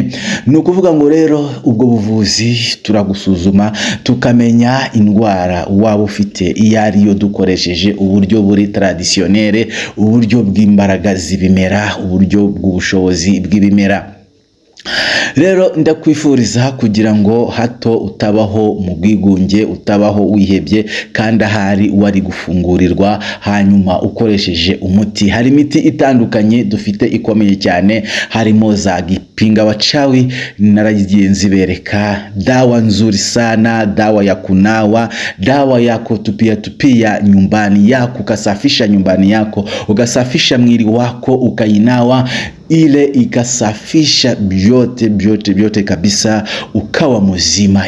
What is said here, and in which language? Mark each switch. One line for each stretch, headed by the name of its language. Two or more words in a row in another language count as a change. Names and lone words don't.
Kinyarwanda: Ni ukuvuga ngo rero ubwo buvuzi turagusuzuma tukamenya indwara waba ufite iyo ariyo, dukoresheje uburyo buri traditionnel, uburyo bw'imbaraga z'ibimera, uburyo bw'ubushobozi bw'ibimera. Rero ndakwifuriza kugira ngo hato utabaho mu bwigunge, utabaho wihebye, kandi ahari wari gufungurirwa hanyuma ukoresheje umuti. Hari imiti itandukanye dufite ikomeye cyane, harimo za gipinga wachawi, naragiye nzibereka,
Swahili: dawa nzuri sana, dawa ya kunawa, dawa ya kutupia nyumbani yako, ukasafisha nyumbani yako, ukasafisha mwili wako ukainawa, ile ikasafisha byote kabisa, ukawa mzima.